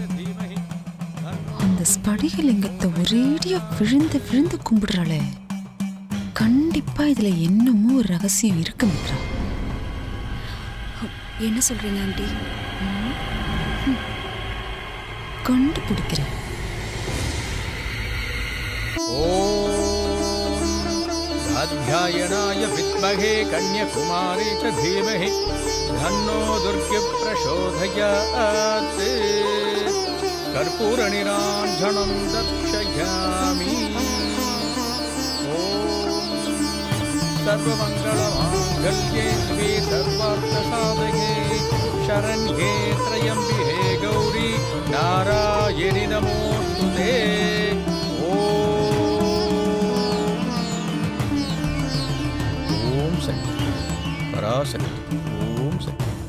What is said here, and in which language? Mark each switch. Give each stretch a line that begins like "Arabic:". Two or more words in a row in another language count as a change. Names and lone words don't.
Tamil: அந்த ஸ்படிகலிங்கத்தை ஒரேடியா விழுந்து விழுந்து கும்பிடுறாளே. கண்டிப்பா இதுல என்னமோ ஒரு ரகசியம் இருக்கு மித்ரா. என்ன சொல்றீங்க ஆண்டி? கண்டுபிடிக்கிறேன்.
Sanskrit: अध्यायनाय विद्महे कन्याकुमारी च धीमहि धन्नो दुर्गे प्रचोदयात् कर्पूरनिराञ्जनं दर्शयामि सर्वमङ्गलमाङ्गल्ये शिवे सर्वार्थसाधके शरण्ये त्र्यम्बिके गौरी नारायणि नमोस्तुते पराशक्ति ओम शक्ति